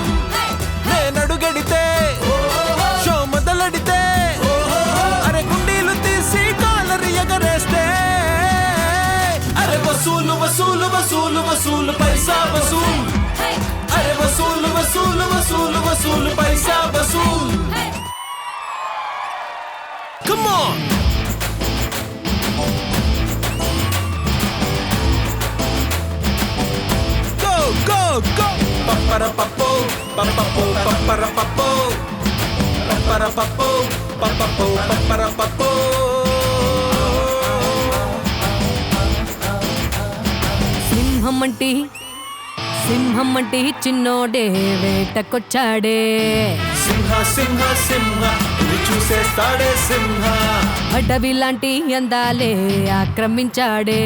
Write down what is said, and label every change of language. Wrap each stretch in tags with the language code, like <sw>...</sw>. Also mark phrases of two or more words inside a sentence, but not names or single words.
<te>నేనడుగెడితే షో మొదలెడితే అరే గుండీలు తీసి కాలరు ఎగరేస్తే అరే వసూలు వసూలు వసూలు వసూలు పైసా వసూలు. అరే వసూలు వసూలు వసూలు వసూలు పైసా వసూలు.</te> <en>Come on! Go, go, go! Papara papo, papapo, papara papo. Papara papo, papapo, papara papo.</en> <te>సింహం అంటే చిన్నోడే వేటకొచ్చాడే. సింహ సింహ సింహ ఇది చూసేస్తాడే సింహ. అడవి లాంటి అందాలే ఆక్రమించాడే.</te>